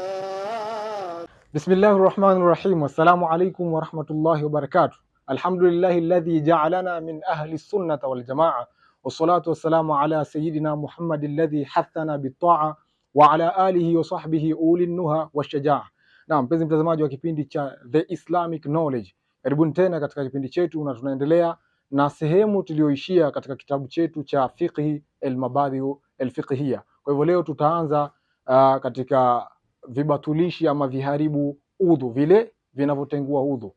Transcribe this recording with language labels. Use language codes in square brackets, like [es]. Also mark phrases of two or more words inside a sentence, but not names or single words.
[ar] بسم الله الرحمن الرحيم والسلام عليكم ورحمة الله وبركاته. الحمد لله الذي جعلنا من أهل السنة والجماعة والصلاة والسلام على سيدنا محمد الذي حثنا بالطاعة وعلى آله وصحبه أولي النهى والشجاعة. [sw] Naam, mpenzi mtazamaji wa kipindi cha The Islamic Knowledge, karibuni tena katika kipindi chetu, na tunaendelea na sehemu tuliyoishia katika kitabu chetu cha Fiqhi al-Mabadi' al-Fiqhiyya. Kwa hivyo leo tutaanza katika vibatulishi ama viharibu udhu, vile vinavyotengua udhu.